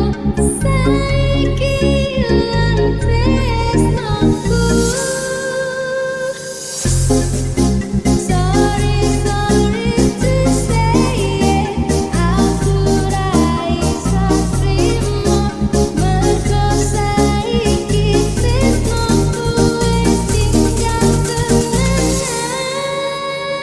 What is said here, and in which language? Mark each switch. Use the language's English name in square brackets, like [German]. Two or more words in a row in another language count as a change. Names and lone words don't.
[Javanese] Saiki ilang tresnoku. [English] Sorry to say [Javanese] aku ra iso trimo. Mergo saiki tresnoku wis tinggal temenan.